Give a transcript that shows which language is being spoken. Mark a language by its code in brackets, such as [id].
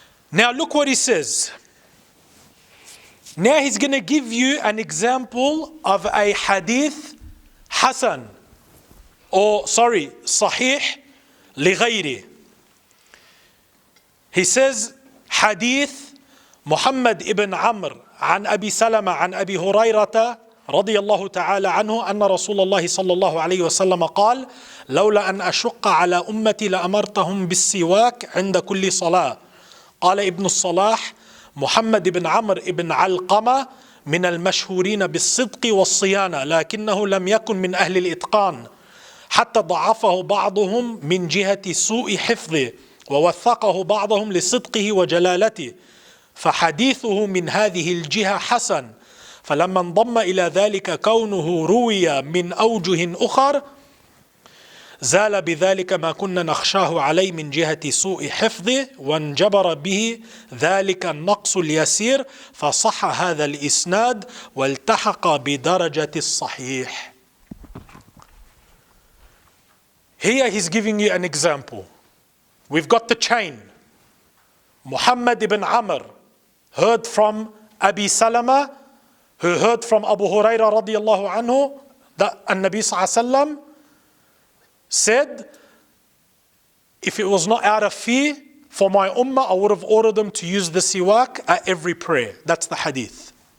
[en] Now look what he says. Now he's going to give you an example of a hadith Hasan, Sahih li ghayri. He says, Hadith Muhammad ibn Amr [ar] عن أبي سلمة عن أبي هريرة رضي الله تعالى عنه أن رسول الله صلى الله عليه وسلم قال لولا أن أشق على أمتي لأمرتهم بالسواك عند كل صلاة. قال ابن الصلاح محمد بن عمرو بن علقمة من المشهورين بالصدق والصيانة لكنه لم يكن من أهل الإتقان حتى ضعفه بعضهم من جهة سوء حفظه ووثقه بعضهم لصدقه وجلالته فحديثه من هذه الجهة حسن فلما انضم إلى ذلك كونه روي من أوجه أخر زال بذلك ما كنا نخشاه عليه من جهة سوء حفظه وانجبر به ذلك النقص اليسير فصح هذا الإسناد والتحق بدرجة الصحيح. [en] Here he's giving you an example. We've got the chain. Muhammad ibn Amr heard from Abi Salama, who heard from Abu Hurairah radiallahu anhu, that An-Nabi sallallahu alayhi wa sallam said, if it was not out of fear for my ummah, I would have ordered them to use the siwak at every prayer. That's the hadith.